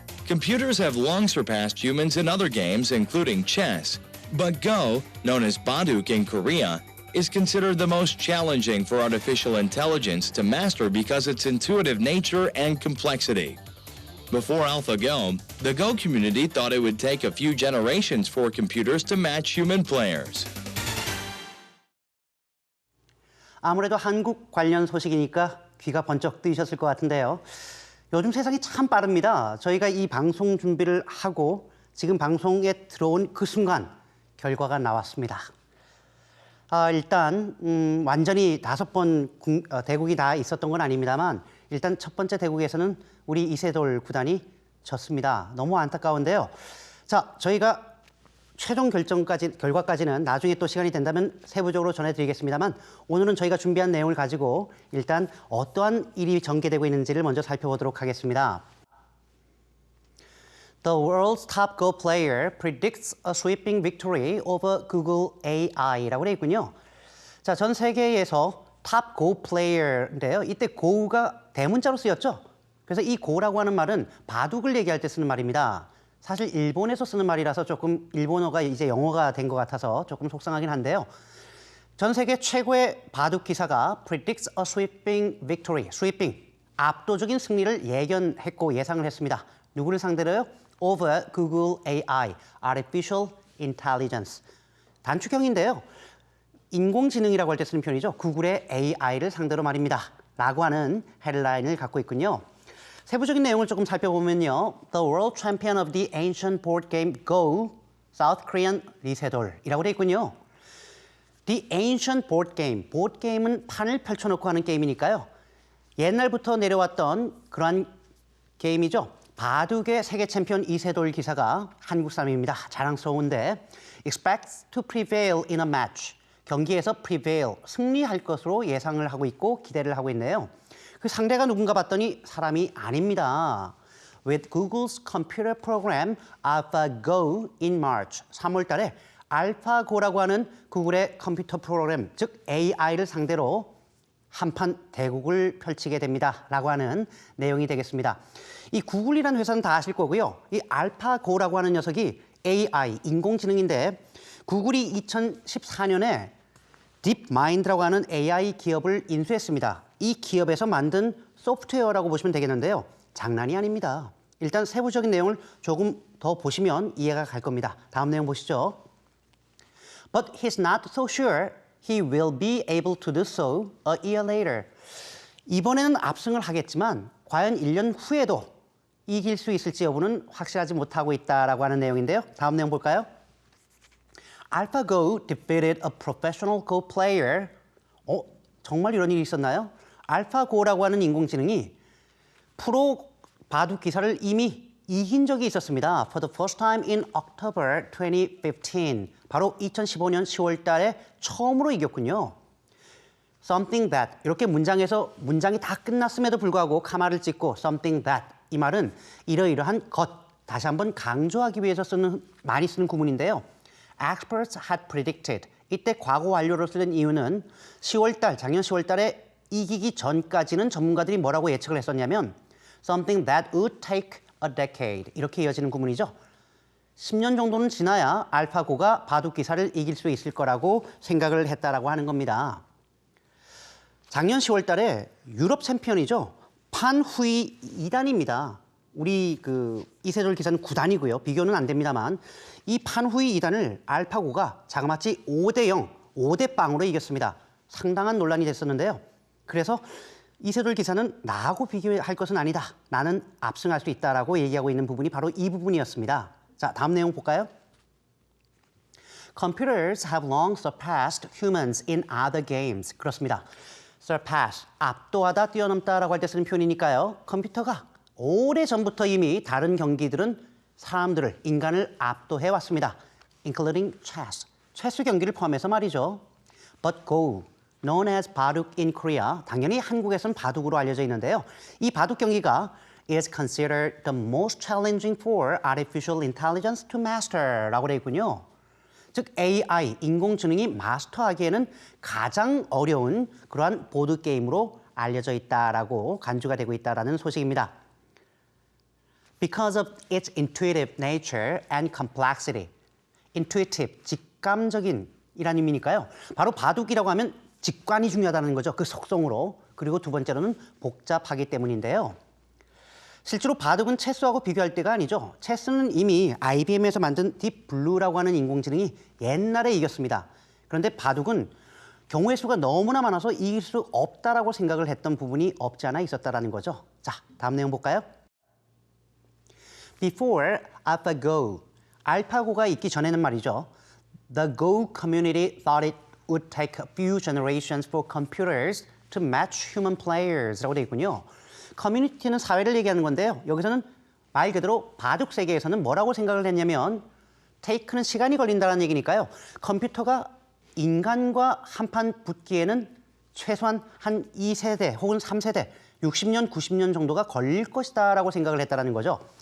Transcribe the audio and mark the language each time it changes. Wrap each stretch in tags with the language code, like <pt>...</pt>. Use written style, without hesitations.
<en>Computers have long surpassed humans in other games, including chess, but Go, known as Baduk in Korea, is considered the most challenging for artificial intelligence to master because of its intuitive nature and complexity. Before AlphaGo, the Go community thought it would take a few generations for computers to match human players.</en> <ko>아무래도 한국 관련 소식이니까 귀가 번쩍 뜨이셨을 것 같은데요. 요즘 세상이 참 빠릅니다. 저희가 이 방송 준비를 하고 지금 방송에 들어온 그 순간 결과가 나왔습니다. 일단 완전히 5번 대국이 다 있었던 건 아닙니다만 일단 첫 번째 대국에서는 우리 이세돌 구단이 졌습니다. 너무 안타까운데요. 자, 저희가 최종 결과까지는 나중에 또 시간이 된다면 세부적으로 전해드리겠습니다만 오늘은 저희가 준비한 내용을 가지고 일단 어떠한 일이 전개되고 있는지를 먼저 살펴보도록 하겠습니다.</ko> <en>The world's top Go player predicts a sweeping victory over Google AI라고</en> <ko>되어 있군요. 자, 전 세계에서 탑 Go player인데요. 이때 Go가 대문자로 쓰였죠. 그래서 이 Go라고 하는 말은 바둑을 얘기할 때 쓰는 말입니다. 사실 일본에서 쓰는 말이라서 조금 일본어가 이제 영어가 된 것 같아서 조금 속상하긴 한데요. 전 세계 최고의 바둑 기사가</ko> <en>predicts a sweeping victory,</en> <ko>sweeping, 압도적인 승리를 예견했고 예상을 했습니다. 누구를 상대로요?</ko> <en>Over Google AI, Artificial Intelligence.</en> <ko>단축형인데요. 인공지능이라고 할 때 쓰는 표현이죠. 구글의 AI를 상대로 말입니다. 라고 하는 헤드라인을 갖고 있군요. 세부적인 내용을 조금 살펴보면요.</ko> <en>The world champion of the ancient board game Go, South Korean 리세돌이라고</en> <ko>되어 있군요.</ko> <en>The ancient board game,</en> <ko>보드 게임은 판을 펼쳐놓고 하는 게임이니까요. 옛날부터 내려왔던 그러한 게임이죠. 바둑의 세계 챔피언 이세돌 기사가 한국 사람입니다. 자랑스러운데</ko> <en>expects to prevail in a match.</en> <ko>경기에서 prevail, 승리할 것으로 예상을 하고 있고 기대를 하고 있네요. 그 상대가 누군가 봤더니 사람이 아닙니다.</ko> <en>With Google's computer program AlphaGo in March,</en> <ko>3월 달에 알파고라고 하는 구글의 컴퓨터 프로그램, 즉 AI를 상대로 한판 대국을 펼치게 됩니다. 라고 하는 내용이 되겠습니다. 이 구글이라는 회사는 다 아실 거고요. 이 알파고라고 하는 녀석이 AI, 인공지능인데 구글이 2014년에 딥마인드라고 하는 AI 기업을 인수했습니다. 이 기업에서 만든 소프트웨어라고 보시면 되겠는데요. 장난이 아닙니다. 일단 세부적인 내용을 조금 더 보시면 이해가 갈 겁니다. 다음 내용 보시죠.</ko> <en>But he's not so sure he will be able to do so a year later.</en> <ko>이번에는 압승을 하겠지만 과연 1년 후에도 이길 수 있을지 여부는 확실하지 못하고 있다라고 하는 내용인데요. 다음 내용 볼까요?</ko> <en>AlphaGo defeated a professional Go player.</en> <ko>정말 이런 일이 있었나요? 알파고라고 하는 인공지능이 프로 바둑 기사를 이미 이긴 적이 있었습니다.</ko> <en>For the first time in October 2015.</en> <ko>바로 2015년 10월 달에 처음으로 이겼군요.</ko> <en>Something that</en> <ko>이렇게 문장에서 문장이 다 끝났음에도 불구하고 카마를 찍고</ko> <en>something that</en> <ko>이 말은 이러이러한 것 다시 한번 강조하기 위해서 많이 쓰는 구문인데요.</ko> <en>Experts had predicted.</en> <ko>이때 과거 완료로 쓰는 이유는 10월 달, 작년 10월 달에 이기기 전까지는 전문가들이 뭐라고 예측을 했었냐면</ko> <en>something that would take a decade.</en> <ko>이렇게 이어지는 구문이죠. 10년 정도는 지나야 알파고가 바둑 기사를 이길 수 있을 거라고 생각을 했다라고 하는 겁니다. 작년 10월 달에 유럽 챔피언이죠. 판후이 2단입니다. 우리 이세돌 기사는 9단이고요. 비교는 안 됩니다만 이 판후이 2단을 알파고가 자그마치 5대0, 5대0으로 이겼습니다. 상당한 논란이 됐었는데요. 그래서 이세돌 기사는 나하고 비교할 것은 아니다. 나는 압승할 수 있다라고 얘기하고 있는 부분이 바로 이 부분이었습니다. 자, 다음 내용 볼까요?</ko> <en>Computers have long surpassed humans in other games.</en> <ko>그렇습니다. surpass, 압도하다, 뛰어넘다라고 할 때 쓰는 표현이니까요. 컴퓨터가 오래전부터 이미 다른 경기들은 사람들을, 인간을 압도해 왔습니다.</ko> <en>including chess,</en> <ko>체스 경기를 포함해서 말이죠.</ko> <en>But Go, known as</en> <ko>바둑</ko> <en>in Korea,</en> <ko>당연히 한국에서는 바둑으로 알려져 있는데요. 이 바둑 경기가</ko> <en>is considered the most challenging for artificial intelligence to master</en> <ko>라고 되어 있군요. 즉 AI, 인공지능이 마스터하기에는 가장 어려운 그러한 보드게임으로 알려져 있다라고 간주가 되고 있다라는 소식입니다.</ko> <en>Because of its intuitive nature and complexity.</en> <ko>intuitive, 직감적인 이란 의미니까요. 바로 바둑이라고 하면 직관이 중요하다는 거죠. 그 속성으로. 그리고 두 번째로는 복잡하기 때문인데요. 실제로 바둑은 체스하고 비교할 때가 아니죠. 체스는 이미 IBM에서 만든 딥블루라고 하는 인공지능이 옛날에 이겼습니다. 그런데 바둑은 경우의 수가 너무나 많아서 이길 수 없다라고 생각을 했던 부분이 없지 않아 있었다라는 거죠. 자, 다음 내용 볼까요?</ko> <en>Before AlphaGo,</en> <ko>알파고가 있기 전에는 말이죠.</ko> <en>The Go community thought it would take a few generations for computers to match human players라고</en> <ko>되어 있군요. 커뮤니티는 사회를 얘기하는 건데요. 여기서는 말 그대로 바둑 세계에서는 뭐라고 생각을 했냐면 take는 시간이 걸린다는 얘기니까요. 컴퓨터가 인간과 한판 붙기에는 최소한 한 2세대 혹은 3세대, 60년, 90년 정도가 걸릴 것이다 라고 생각을 했다는 거죠.</ko>